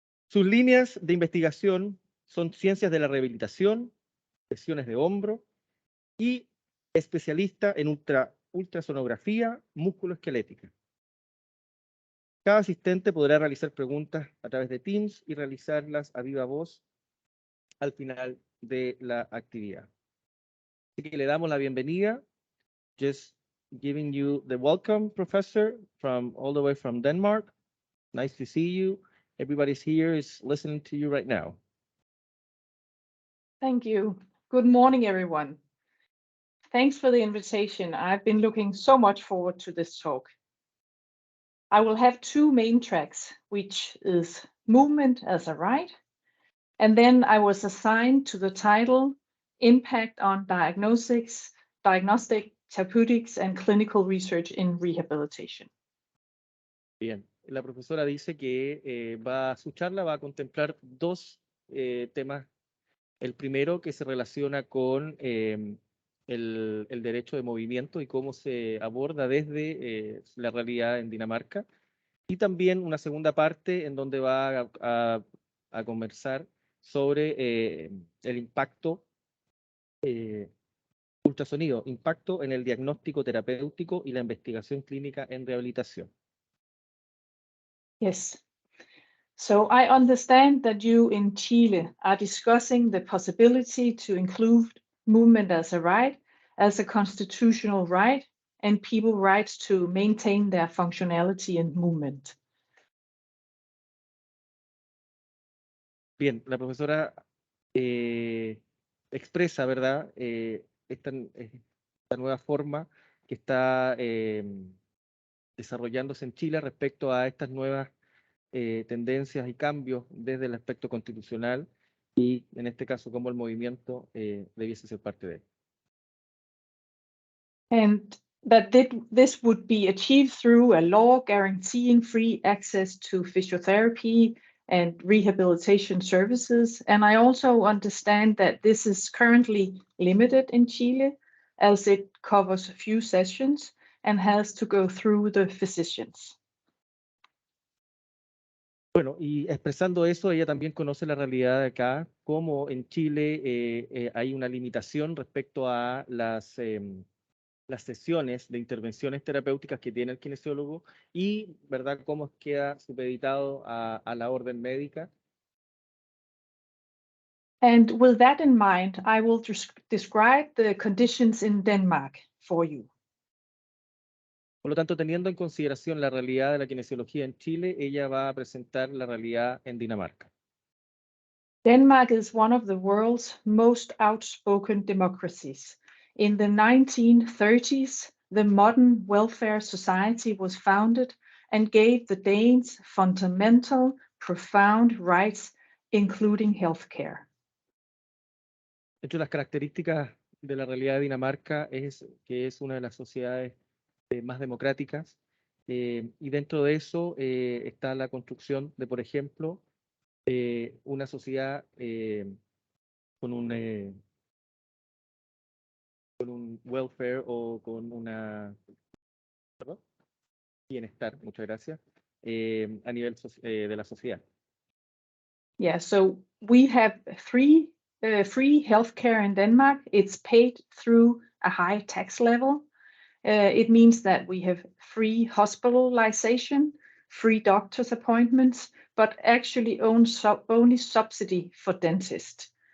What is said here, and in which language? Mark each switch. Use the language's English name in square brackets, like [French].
[Spanish] Sus líneas de investigación son ciencias de la rehabilitación, lesiones de hombro y especialista en ultrasonografía musculoesquelética. Cada asistente podrá realizar preguntas a través de Teams y realizarlas a viva voz al final de la actividad. Así que le damos la bienvenida. [English] Just giving you the welcome, professor, from all the way from Denmark. Nice to see you. Everybody's here is listening to you right now. Thank you. Good morning, everyone. Thanks for the invitation. I've been looking so much forward to this talk. I will have two main tracks, which is movement as a right, and then I was assigned to the title Impact on Diagnostic, Therapeutics, and Clinical Research in Rehabilitation. [Spanish] Bien, la profesora dice que su charla va a contemplar dos temas. El primero, que se relaciona con el derecho de movimiento y cómo se aborda desde la realidad en Dinamarca. Y también una segunda parte en donde va a conversar sobre el impacto ultrasonido, impacto en el diagnóstico terapéutico y la investigación clínica en rehabilitación. [English] Yes. So I understand that you in Chile are discussing the possibility to include movement as a right, as a constitutional right, and people's rights to maintain their functionality and movement. [Spanish] Bien, la profesora expresa, ¿verdad?, esta nueva forma que está desarrollándose en Chile respecto a estas nuevas tendencias y cambios desde el aspecto constitucional y, en este caso, cómo el movimiento debiese ser parte de él. [English] And that this would be achieved through a law guaranteeing free access to physiotherapy and rehabilitation services. And I also understand that this is currently limited in Chile, as it covers a few sessions and has to go through the physicians. [Spanish] Bueno, y expresando eso, ella también conoce la realidad de acá, como en Chile hay una limitación respecto a las sesiones de intervenciones terapéuticas que tiene el kinesiólogo y, ¿verdad?, cómo queda supeditado a la orden médica. [English] And with that in mind, I will describe the conditions in Denmark for you. [Spanish] Por lo tanto, teniendo en consideración la realidad de la kinesiología en Chile, ella va a presentar la realidad en Dinamarca. [English] Denmark is one of the world's most outspoken democracies. In the 1930s, the modern welfare society was founded and gave the Danes fundamental, profound rights, including healthcare. [Spanish] Entre las características de la realidad de Dinamarca es que es una de las sociedades más democráticas, y dentro de eso está la construcción de, por ejemplo, una sociedad con un welfare o con una bienestar, muchas gracias, a nivel de la sociedad. [English] Yeah, so we have free healthcare in Denmark. It's paid through a high tax level. It means that we have free hospitalization, free doctor's appointments, but actually only subsidy for dentists.